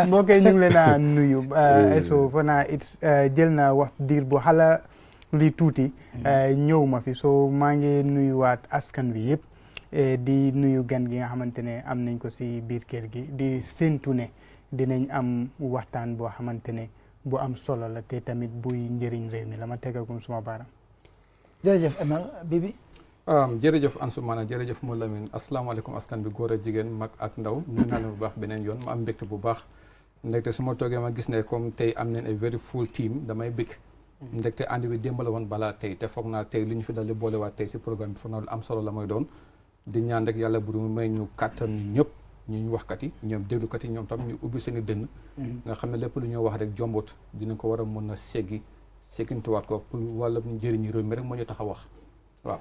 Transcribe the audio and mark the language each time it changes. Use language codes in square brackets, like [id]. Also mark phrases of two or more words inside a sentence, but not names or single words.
[wo] mbokk yi ñu ngi leen a nuyu Eso fa naa jël na wax diir bu xala lii tuuti ñëw ma fi soo maa ngi nuyuwaat askan wi yëpp di nuyu gan gi nga xamante ne am nañ ko si biir kër gi di séntu ne dinañ am waxtaan boo xamante ne bu am solo la te tamit buy njëriñ réew mi la ma tegagum suma baaraam. jërëjëf Emel Bibi. jërëjëf Ansoumana jërëjëf Modou Lamine asalaamaaleykum askan bi góor ak jigéen mag ak ndaw nuyu naa leen bu baax beneen yoon ma am mbégte bu baax ndaxte su ma toogee ma gis ne comme tey am nañ [en] a very full team [wo] damay bëgg. ndekte ànd bi démb la woon balaa tey te foog naa tey li ñu fi dal di boolewaat tey si programme bi foog naa lu am solo la mooy doon di ñaan rek yàlla bu mu may ñu kàttan ñëpp ñu waxkat yi ñoom déglukat yi ñoom tam ñu ubbi seen i dënn nga xam ne lépp lu ñoo wax rek jombut dinañ ko war a mën a seggintuwaat ko pour wàlla njëriñu réew mi rek moo ñu tax a wax waaw